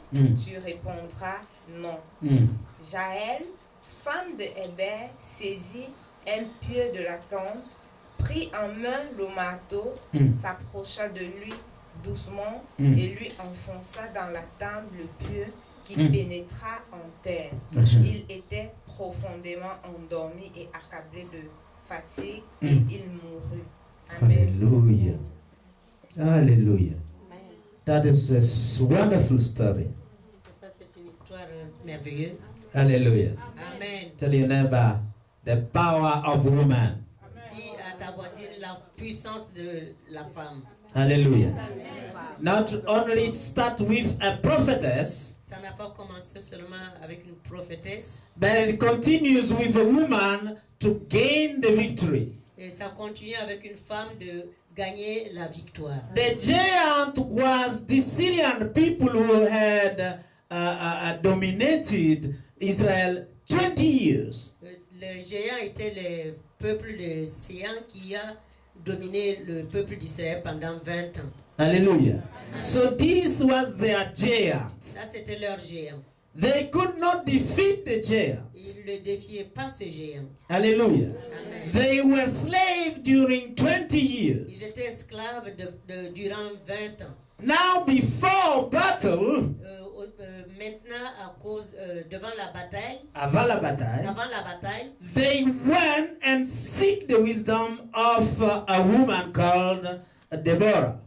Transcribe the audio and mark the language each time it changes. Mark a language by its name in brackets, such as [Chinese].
[French] Tu répondras: Non. Jaël, femme de Héber, saisit un pieu de la tente, prit en main le marteau, s'approcha de lui doucement et lui enfonça dans la table le pieu qui pénétra en terre. Il était profondément endormi et accablé de fatigue et il mourut. Amen. Alléluia. Alléluia. [English] That is a wonderful story. [French] Ça, c'est une histoire merveilleuse. [English] Hallelujah. Amen. Tell your neighbor the power of woman. [French] Dis à ta voisine la puissance de la femme. [English] Hallelujah. Not only start with a prophetess, [French] Ça n'a pas commencé seulement avec une prophétesse, [English] but it continues with a woman to gain the victory. [French] et ça continue avec une femme de gagner la victoire. [English] The giant was the Syrian people who had dominated Israel 20 years. [French] Le géant était le peuple de Sion qui a dominé le peuple d'Israël pendant 20 ans. [English] Hallelujah. So this was their giant. [French] Ça, c'était leur géant. [English] They could not defeat the giant. [French] Ils ne défiaient pas ce géant. [English] Hallelujah. Amen. They were slaves during 20 years. [French] Ils étaient esclaves durant 20 ans. [English] Now, before battle, [French] Maintenant, à cause devant la bataille, [English] avant la bataille, they went and seek the wisdom of a woman called Deborah.